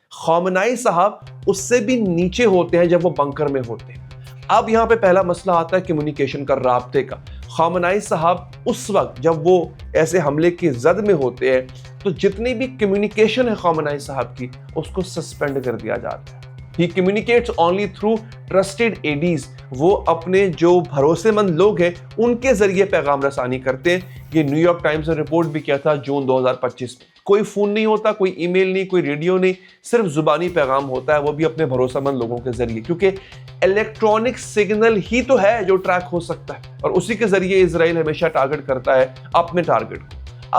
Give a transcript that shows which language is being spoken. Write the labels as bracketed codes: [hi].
[hi] खामनाई साहब उससे भी नीचे होते हैं जब वो बंकर में होते हैं। अब यहाँ पे पहला मसला आता है कम्युनिकेशन का, राब्ते का। खामनाई साहब उस वक्त जब वो ऐसे हमले की जद में होते हैं, तो जितनी भी कम्युनिकेशन है खामनाई साहब की, उसको सस्पेंड कर दिया जाता है। [en] He communicates only through trusted ADs. [hi] वो अपने जो भरोसेमंद लोग हैं उनके जरिए पैगाम रसानी करते हैं। ये न्यूयॉर्क टाइम्स ने रिपोर्ट भी किया था जून 2025 में। कोई फोन नहीं होता, कोई ईमेल नहीं, कोई रेडियो नहीं, सिर्फ जुबानी पैगाम होता है, वो भी अपने भरोसेमंद लोगों के जरिए, क्योंकि इलेक्ट्रॉनिक सिग्नल ही तो है जो ट्रैक हो सकता है, और उसी के जरिए इजराइल हमेशा टारगेट करता है अपने टारगेट को।